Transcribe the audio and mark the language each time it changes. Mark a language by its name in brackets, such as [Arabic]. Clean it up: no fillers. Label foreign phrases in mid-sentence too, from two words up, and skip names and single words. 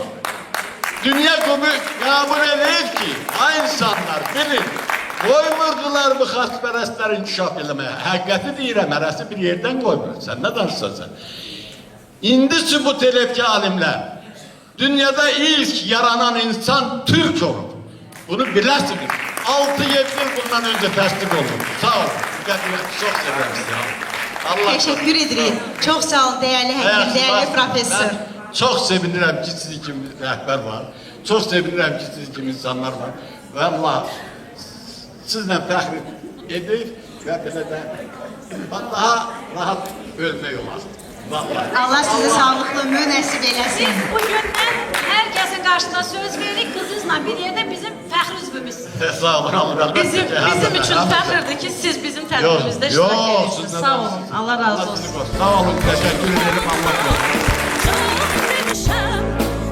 [Azerbaijani] Dünya qəbul edir ki, ay insanlar bilin, qoymurdular bu xaspərəstlər inkişaf eləməyə. Həqiqəti deyirəm, hərəsi bir yerdən qoymur. Sən nə danışsan sən? İndi sübut edib ki alimlər, dünyada ilk yaranan insan Türk olur. Bunu biləsiniz. [Turkish] 6-7 yıl bundan önce [Azerbaijani] təsdiq oldu. Sağ olun. [Turkish] Çok seviyorum sizi. Teşekkür ederim. Çok sağ olun değerli həkim, değerli profesör. [Azerbaijani] Çok sevinirəm ki sizin kimi rəhbər var. Çok sevinirəm ki sizin kimi insanlar var. Və Allah sizlə fəxr edir və belə də daha rahat ölmək olar. [Turkish] Allah size sağlıklı ömür [Azerbaijani] nəsib eləsin. [Turkish] Biz bugündən herkesin karşısında [Azerbaijani] söz veririk, [Turkish] kızınızla bir yerde [Azerbaijani] bizim fəxr üzvümüz. Sağ olun. Bizim için fəxrdir ki, siz bizim tədbirimizdə iştirak edirsiniz. Sağ olun. Allah razı olsun. Sağ olun. [Turkish] Teşekkür ederim. Allah razı olsun. [Azerbaijani] Çok sevişəm